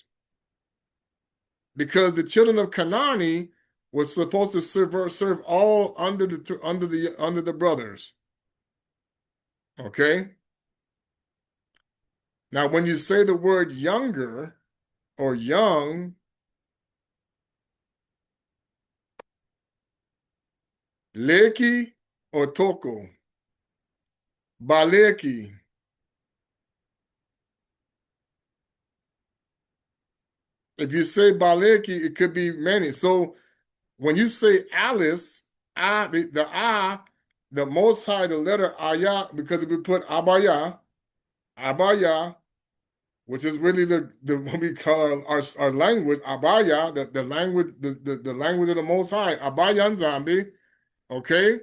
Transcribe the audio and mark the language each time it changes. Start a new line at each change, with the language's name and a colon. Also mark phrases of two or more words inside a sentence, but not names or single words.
English: Because the children of Kanani were supposed to serve all under the brothers. Okay? Now, when you say the word younger or young,
Lingala: leki or toko, baleki.
English: If you say baleki, it could be many. So when you say Alice, the Most High, the letter Ayah, because if we put Abaya, which is really the what we call our language, Abaya, the language, the language of the Most High, Abayan Zambi, okay?